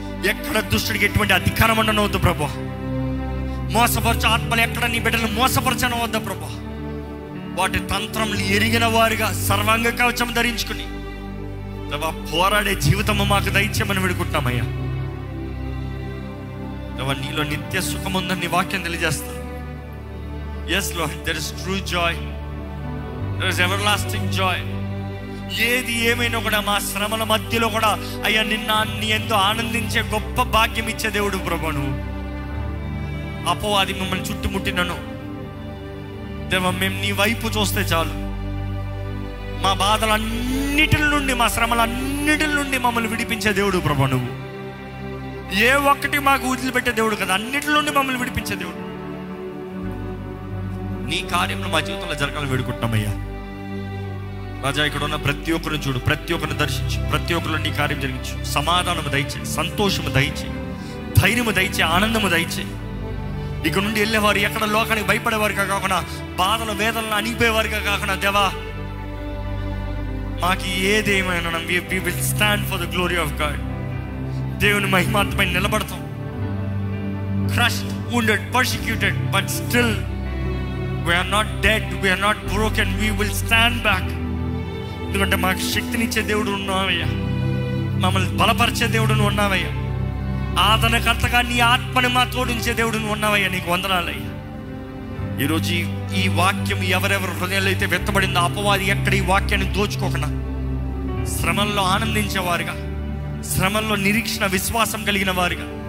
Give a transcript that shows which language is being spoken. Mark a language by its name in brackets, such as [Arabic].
[Telugu] ఎక్కడ దుష్టుడికి ఎటువంటి అధికారం ఉండనవద్దు ప్రభువా. మోసపరచు ఆత్మలు ఎక్కడ నీ బిడ్డలు మోసపరచనవద్దు ప్రభువా. వాటి తంత్రములు ఎరిగిన వారుగా సర్వాంగ కవచం ధరించుకుని పోరాడే జీవితము మాకు దయచేయమని పెడుకుంటున్నామయ్యా. నీలో నిత్య సుఖం ఉందని నీ వాక్యం తెలియజేస్తుంది. [English] Yes Lord, there is true joy, there is everlasting joy. [Telugu] ఏది ఏమైనా కూడా మా శ్రమల మధ్యలో కూడా అయ్యా నీ ఎంతో ఆనందించే గొప్ప భాగ్యం ఇచ్చే దేవుడు ప్రభు. నువ్వు అపవాది మిమ్మల్ని చుట్టుముట్టినను దేవా, మేము నీ వైపు చూస్తే చాలు. మా బాధలన్నిటి నుండి, మా శ్రమలన్నిటి నుండి మమ్మల్ని విడిపించే దేవుడు ప్రభు. నువ్వు ఏ ఒక్కటి మాకు వదిలిపెట్టే దేవుడు కదా, అన్నిటి నుండి మమ్మల్ని విడిపించే దేవుడు. నీ కార్యంలో మా జీవితంలో జరగాలని వేడుకుంటున్నామయ్యా. రాజా, ఇక్కడ ఉన్న ప్రతి ఒక్కరిని చూడు, ప్రతి ఒక్కరిని దర్శించు, ప్రతి ఒక్కరిలో నీ కార్యం జరిగించు. సమాధానము దయచే, సంతోషము దయచే, ధైర్యము దయచే, ఆనందము దయచే. ఇక్కడ నుండి వెళ్ళేవారు ఎక్కడ లోకానికి భయపడేవారుగా కాకుండా, బాధల వేదనలు అణిగిపోయేవారుగా కాకుండా దేవా, మాకు ఏదేమైనా [English] We will stand for the glory of God. [Telugu] దేవుని మహిమార్థమై నిలబడతాం. [English] Crushed, wounded, persecuted, but still we are not dead, we are not broken, we will stand back. [Telugu] ఎందుకంటే మాకు శక్తినిచ్చే దేవుడు ఉన్నావయ్యా, మమ్మల్ని బలపరిచే దేవుడు నువ్వు ఉన్నావయ్యా, ఆదరణకర్తగా నీ ఆత్మని మా తోడించే దేవుడు నువ్వు ఉన్నావయ్యా. నీకు వందనాలయ్యా. ఈరోజు ఈ వాక్యం ఎవరెవరి హృదయాల్లో అయితే వెత్తబడిందో, అపవాది ఎక్కడ ఈ వాక్యాన్ని దోచుకోకుండా శ్రమల్లో ఆనందించేవారుగా, శ్రమల్లో నిరీక్షణ విశ్వాసం కలిగిన వారుగా